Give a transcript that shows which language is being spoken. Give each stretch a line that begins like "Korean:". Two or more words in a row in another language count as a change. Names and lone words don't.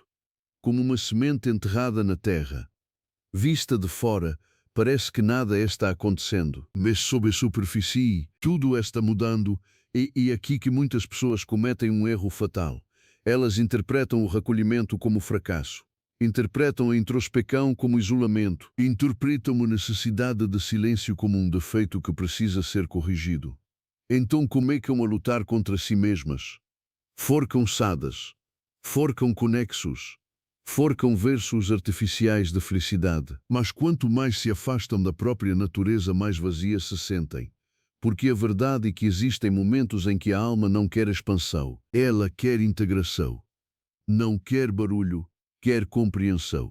Portuguese: Como uma semente enterrada na terra. Vista de fora, parece que nada está acontecendo, mas sob a superfície, tudo está mudando, e aqui que muitas pessoas cometem um erro fatal. Elas interpretam o recolhimento como fracasso, interpretam a introspecção como isolamento, interpretam a necessidade de silêncio como um defeito que precisa ser corrigido. Então começam a lutar contra si mesmas. Forcam cansadas, forcam conexos, forcam versos artificiais de felicidade, mas quanto mais se afastam da própria natureza, mais vazias se sentem. Porque a verdade é que existem momentos em que a alma não quer expansão, ela quer integração. Não quer barulho, quer compreensão.